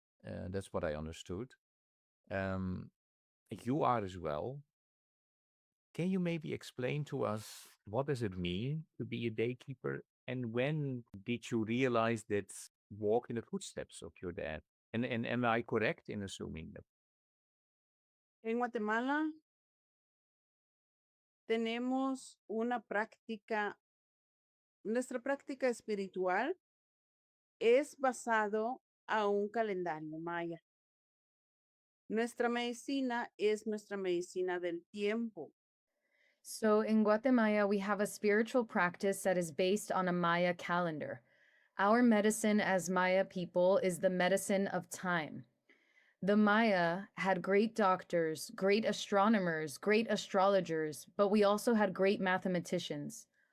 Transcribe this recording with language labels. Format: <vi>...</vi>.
<en>That's what I understood. Um, you are as well. Can you maybe explain to us what does it mean to be a daykeeper, and when did you realize that walk in the footsteps of your dad? And am I correct in assuming that?</en> <es>En Guatemala tenemos una práctica, nuestra práctica espiritual es basado a un calendario maya. Nuestra medicina es nuestra medicina del tiempo.</es> <en>So in Guatemala, we have a spiritual practice that is based on a Maya calendar. Our medicine as Maya people is the medicine of time. The Maya had great doctors, great astronomers, great astrologers, but we also had great mathematicians.</en>